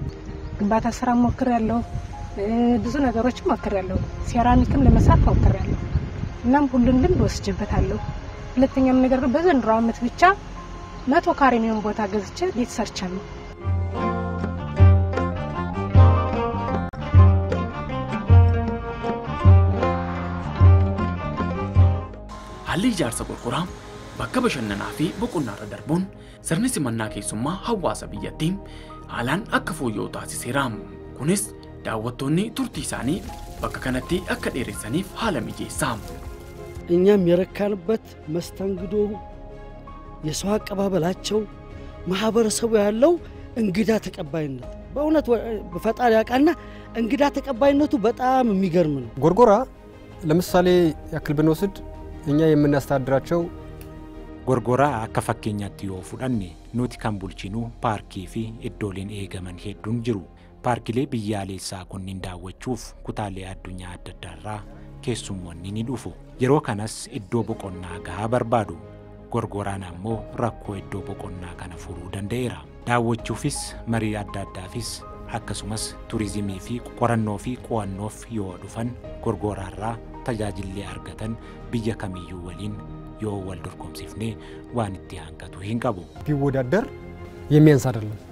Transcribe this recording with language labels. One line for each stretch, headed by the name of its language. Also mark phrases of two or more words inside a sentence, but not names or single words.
Amharic: ግንባታ ስራ ሞክሬያለሁ ብዙ ነገሮች ሞክሬያለሁ ሴራሚክም ለመስራት ሞክሬያለሁ እናም ሁሉን ልምድ ወስጄበታለሁ ሁለተኛም ነገር በዘንድሮ ዓመት ብቻ 100 ካሬ የሚሆን ቦታ ገዝቼ ቤት ሰርቻለሁ
Oromo: Haalli ijaarsa Gorgoraa bakka bashannanaa fi boqonnaa irra darbuun sirni simannaa keessummaa hawaasa biyyattii haalaan akka fooyya'u taasiseera. Kunis daawwattoonni turtii isaanii bakka kanatti akka dheeressaniif haala mijeessa.
Amharic: እኛም የረካንበት መስተንግዶ የሰው አቀባበላቸው ማህበረሰቡ ያለው እንግዳ ተቀባይነት በእውነት በፈጣሪ ያቃና እንግዳ ተቀባይነቱ በጣም የሚገርም ነው። ጎርጎራ ለምሳሌ ያክል ብንወስድ እኛ የምናስተዳድራቸው
Oromo: ጎርጎራ akka fakkeenyaatti yoo fudhanne nuti kan bulchinu paarkii fi iddooleen eegaman hedduun jiru. Paarkilee biyyaalessaa kunniin daawwachuuf kutaalee addunyaa adda addaarraa keessummoonni ni dhufu. Yeroo kanas iddoo boqonnaa gahaa barbaadu. Gorgoraan ammoo rakkoo iddoo boqonnaa kana furuu danda'eera. Daawwachuufis marii adda addaafis akkasumas turizimii fi qorannoo fi qo'annoof yoo dhufan Gorgoraarraa tajaajillee argatan biyya kamiyyuu waliin yoo wal dorgomsifne waan itti hanqatu hin qabu.
Amharic: ቢወዳደር የሚያንስ አይደለም።